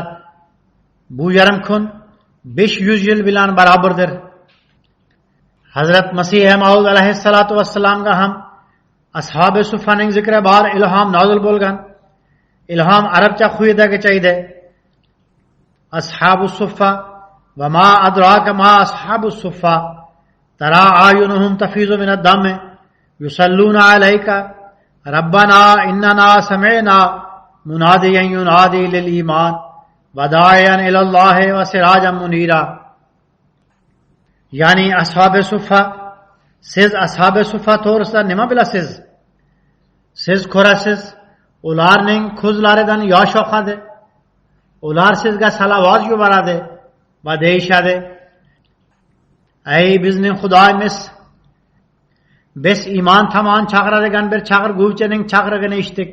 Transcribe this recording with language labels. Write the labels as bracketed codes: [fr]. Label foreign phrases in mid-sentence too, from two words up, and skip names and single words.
[uz] Bu yarim kun 500 yil bilan barobardir. Hazrat Masih Maud [ar] عليه الصلاة والسلام [uz] ham ashabi suffaning zikri bor ilhom nozil bo'lgan. İlham Arapça xuyidagicha edi. [ar] أصحاب الصفة وما أدراك ما أصحاب الصفة ترى أعينهم تفيض من الدمع يصلون عليك ربنا إننا سمعنا مناديا ينادي للإيمان وداعيا إلى الله وسراجا منيرا. [uz] Yani ashab-ı suffa, siz ashab-ı suffa to'g'risida nima bilasiz? Siz ko'rasiz, ularning ko'zlaridan yosh oqadi. Ular sizga salovat yuboradi va deyishadi: "Ey bizning Xudoyimiz, biz iymon tomon chaqiradigan bir chaqirguvchining chaqirig'ini eshitdik."